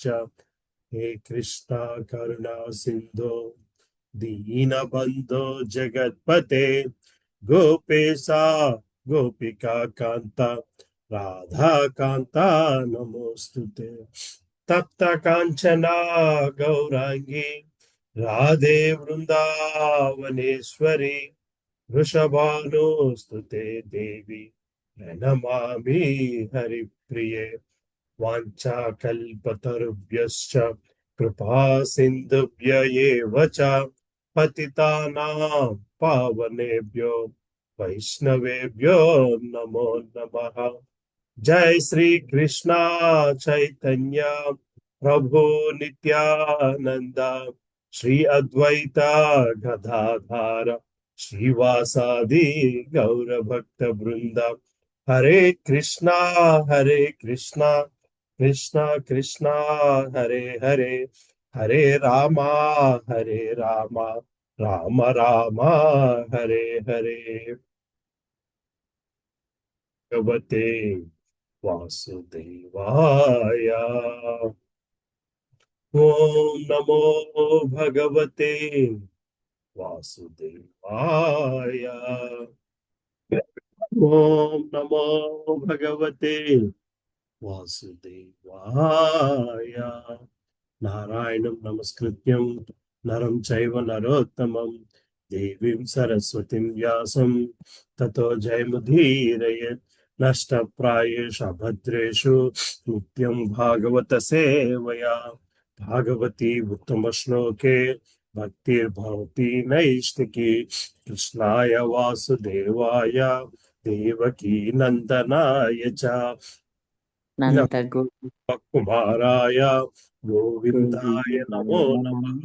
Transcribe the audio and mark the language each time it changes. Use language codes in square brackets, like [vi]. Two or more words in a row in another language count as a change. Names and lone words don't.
[sa] హే కృష్ణ కరుణా సింధో దీనబంధో జగత్పతే గోపేశా గోపికా కాంత రాధాకాంత నమోస్తుతే. తప్త కాంచనా గౌరాంగి రాధే వృందావనేశ్వరి వృషభానుస్తుతే దేవి ప్రణమామి హరిప్రియే. వాంఛాకల్పతరుభ్యశ్చ కృపా సింధుభ్య ఏవ చ పతితానాం పావనేభ్యో వైష్ణవేభ్యో నమో నమః. జై శ్రీ కృష్ణ చైతన్య ప్రభు నిత్యానంద శ్రీ అద్వైత గదాధార శ్రీవాసాది గౌరభక్త బృంద. హరే కృష్ణ కృష్ణ కృష్ణ హరే హరే, హరే రామ రామ రామ హరే హరే. భగవతే వాసుదేవాయ. ఓం నమో భగవతే వాసుదేవాయ. ఓం నమో భగవతే వాసుదేవాయ. నారాయణం నమస్కృత్యం నరం చైవ నరోత్తమం దేవీం సరస్వతిం వ్యాసం తతో జయముదీరయేత్. నష్టప్రాయేషు అభద్రేషు నిత్యం భాగవత సేవయా. భాగవతి ఉత్తమ శ్లోకే భక్తిర్భవతి నైష్టికి. కృష్ణాయ వాసుదేవాయ దేవకీ నందనాయ చ కుమారాయ గోవిందాయ నమో నమః.